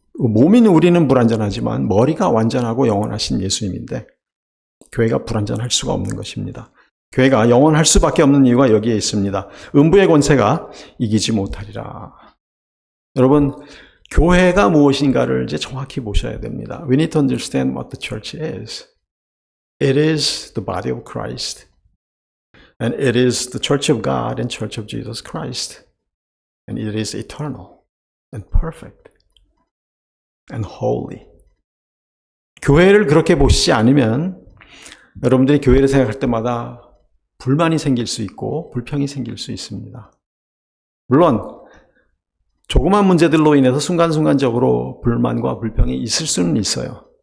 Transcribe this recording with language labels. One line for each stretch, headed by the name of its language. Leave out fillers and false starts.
Korean: 몸인 우리는 불완전하지만 머리가 완전하고 영원하신 예수님인데 교회가 불완전할 수가 없는 것입니다. 교회가 영원할 수밖에 없는 이유가 여기에 있습니다. 음부의 권세가 이기지 못하리라. 여러분, 교회가 무엇인가를 이제 정확히 보셔야 됩니다.
English: We need to understand what the church is. It is the body of Christ. And it is the church of God and church of Jesus Christ. And it is eternal and perfect and holy.
Korean: 교회를 그렇게 보시지 않으면 여러분들이 교회를 생각할 때마다 불만이 생길 수 있고 불평이 생길 수 있습니다. 물론 조그만 문제들로 인해서 순간순간적으로 불만과 불평이 있을 수는 있어요.